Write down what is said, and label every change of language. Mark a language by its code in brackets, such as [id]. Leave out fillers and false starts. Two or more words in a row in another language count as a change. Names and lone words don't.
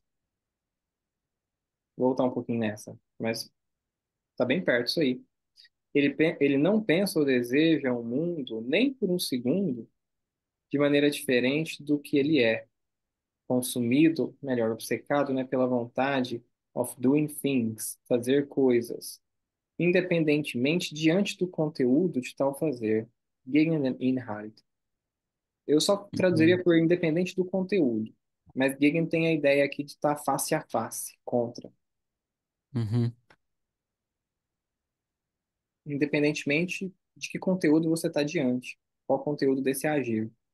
[pt] Vou voltar um pouquinho nessa, mas tá bem perto isso aí. Ele não pensa ou deseja um mundo nem por um segundo de maneira diferente do que ele é, consumido, melhor, obcecado, né, pela vontade [en] of doing things, [pt] fazer coisas, independentemente diante do conteúdo de tal fazer. [de] Gegen den Inhalt. [pt] Eu só Uhum, traduziria por independente do conteúdo, mas Gegen tem a ideia aqui de estar face a face, contra. uhum, Independentemente de que conteúdo você está diante, qual conteúdo desse agir.